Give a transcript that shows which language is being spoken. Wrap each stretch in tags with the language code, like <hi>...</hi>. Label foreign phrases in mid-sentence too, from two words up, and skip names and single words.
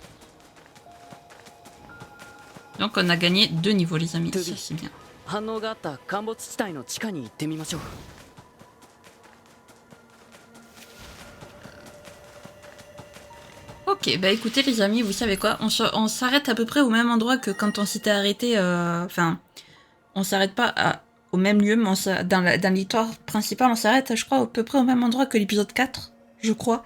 <fr>Donc on a gagné 2 niveaux les amis, ça c'est bien.</fr> <ja>反応があった陥没地帯の地下に行ってみましょう。</ja> <fr>Ok, bah écoutez les amis, vous savez quoi, on s'arrête à peu près au même endroit que quand on s'était arrêté, enfin, on s'arrête pas au même lieu, mais dans l'histoire principale, on s'arrête je crois à peu près au même endroit que l'épisode 4, je crois.</fr>